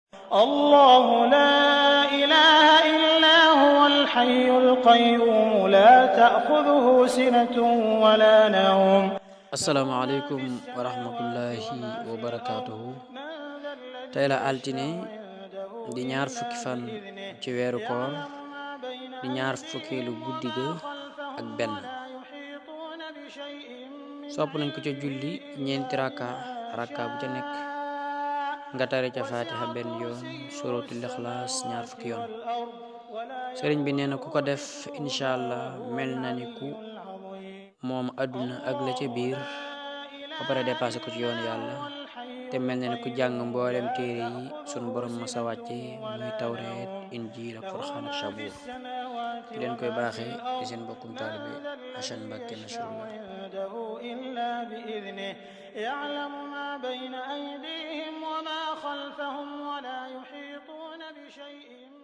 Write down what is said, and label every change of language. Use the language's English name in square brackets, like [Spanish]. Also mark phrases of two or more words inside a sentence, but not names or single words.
[Arabic] الله لا إله إلا هو الحي القيوم لا تأخذه سنة ولا نوم. السلام عليكم ورحمة الله وبركاته. [Wolof] tey la altine di ñaar fukki fan ci weeru koor di ñaar fukkeelu guddi ga ak benn. sopp nañ ko ca julli ñeenti rakka bu ca nekk nga tare ca fatiha benn yoon, suratul ixlaas ñaar fukki yoon. sëriñ bi nee na ku ko def [Arabic] إن شاء الله [Wolof] mel na ni ku moom àdduna ak la ca biir ba pare dépassé ko ci yoonu yàlla, te mel na ni ku jàng mboolem téere yi sunu borom masa wàcce muy tawreet, injiil ak furxaan ak sabuur. ki leen koy baaxee di seen mbokkum taalibe Hasan Mbacké Nasrullah. [Arabic] إلا بإذنه يعلم ما بين أيديهم وما خلفهم ولا يحيطون بشيء